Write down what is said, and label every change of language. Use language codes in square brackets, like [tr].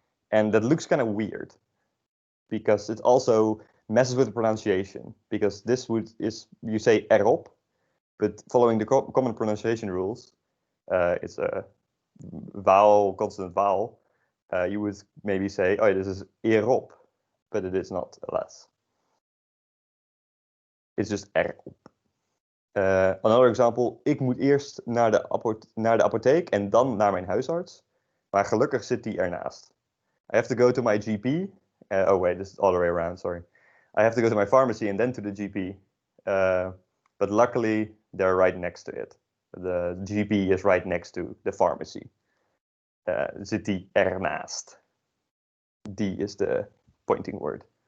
[en] And that looks kind of weird because it also messes with the pronunciation, because this you say erop, but following the common pronunciation rules, it's a vowel, consonant vowel. You would maybe say, oh, this is erop, but it is not, alas. It's just erop. Another example, [nl] ik moet eerst naar de apotheek en dan naar mijn huisarts. Maar gelukkig zit die ernaast. [en] I have to go to my GP. Oh wait, this is all the way around, sorry. I have to go to my pharmacy and then to the GP. But luckily, they're right next to it. The GP is right next to the pharmacy. [nl] Zit die ernaast. [en] Die is the pointing word.